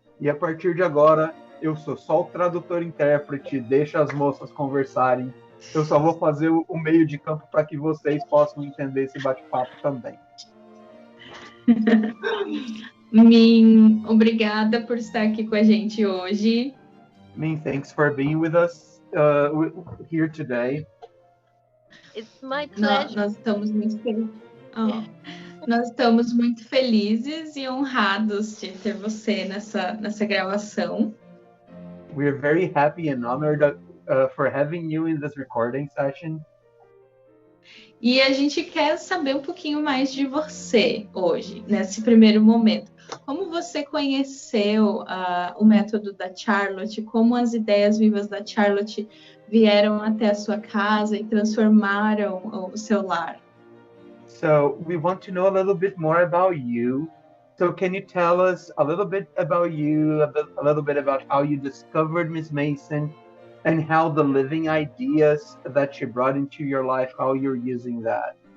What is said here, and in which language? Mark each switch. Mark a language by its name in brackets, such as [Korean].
[Portuguese] E a partir de agora, eu sou só o tradutor-intérprete, deixa as moças conversarem. Eu só vou fazer o meio de campo para que vocês possam entender esse bate-papo também. Min, obrigada por estar aqui com a gente hoje. [English] Min, thanks for being with us here today. It's my pleasure. [Portuguese] Nós estamos muito felizes. Nós estamos muito felizes e honrados de ter você nessa gravação. [English] We're very happy and honored for having you in this recording session. [Portuguese] E a gente quer saber um pouquinho mais de você hoje, nesse primeiro momento. Como você conheceu o método da Charlotte? Como as ideias vivas da Charlotte vieram até a sua casa e transformaram o seu lar? [English] So we want to know a little bit more about you. So can you tell us a little bit about you, a little bit about how you discovered Miss Mason and how the living ideas that she brought into your life, how you're using that?